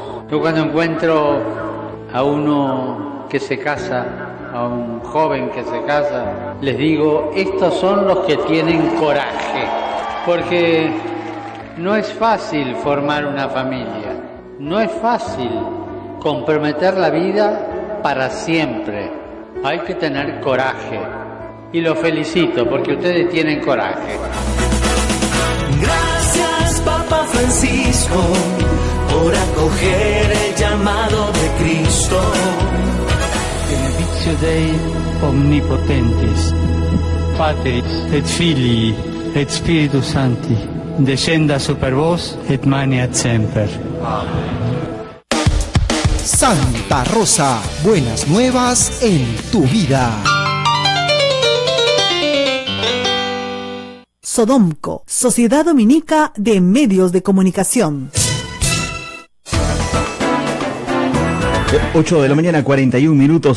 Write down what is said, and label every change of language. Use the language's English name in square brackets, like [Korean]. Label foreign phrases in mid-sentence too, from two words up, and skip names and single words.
[Spanish] Yo cuando encuentro a uno que se casa, a un joven que se casa, les digo, estos son los que tienen coraje, porque no es fácil formar una familia, no es fácil comprometer la vida para siempre, hay que tener coraje. Y los felicito porque ustedes tienen coraje. Gracias, Papa Francisco, por acoger el llamado de Cristo. [Latin] Benedictio Dei omnipotentis, Patris et Filii et Spiritus Sancti, descenda super vos et maneat semper. [Spanish] Santa Rosa, buenas nuevas en tu vida. Sodomco, Sociedad Dominica de Medios de Comunicación. 8 de la mañana, 41 minutos.